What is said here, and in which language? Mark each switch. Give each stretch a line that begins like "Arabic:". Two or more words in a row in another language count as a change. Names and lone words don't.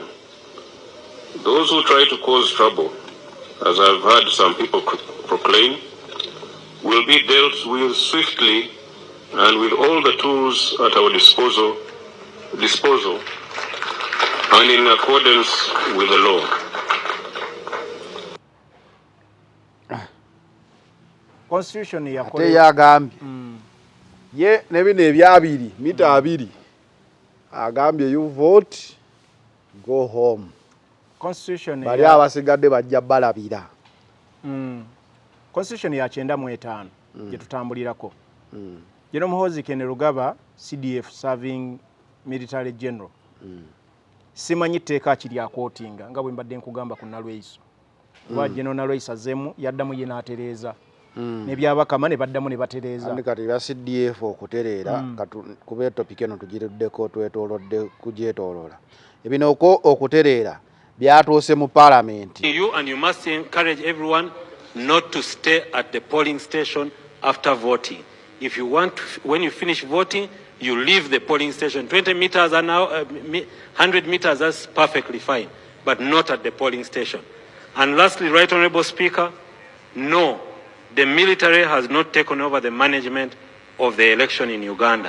English: Those who try to cause trouble, as I've heard some people proclaim, will be dealt with swiftly and with all the tools at our disposal and in accordance with the law.
Ganda: Constitution ate yagambye ye ne bino ebyabiri mita abiri agambye
English: you vote go home.
Ganda: Constitution bali abasigadde bajja balabira. Constitution ya 95 gye tutambulirako.
English: General Muhoozi Kainerugaba CDF serving military general.
Ganda: Simanyi tteeka kiri akootinga nga bwe mbadde nkugamba ku Nalweyiso. Wa General Nalweyiso azemu yaddamu ye n'atereeza. Ne byabakama ne baddamu ne batereeza. Andi kati ya CDF okutereera kuba topic eno tugiruddeko twetoolodde kugyetooloola. Ebino okutereera byatuuse mu parliament.
English: You and you must encourage everyone not to stay at the polling station after voting. If you want, when you finish voting, you leave the polling station. 20 meters an hour, 100 meters, that's perfectly fine, but not at the polling station. And lastly, Right Honorable Speaker, no, the military has not taken over the management of the election in Uganda.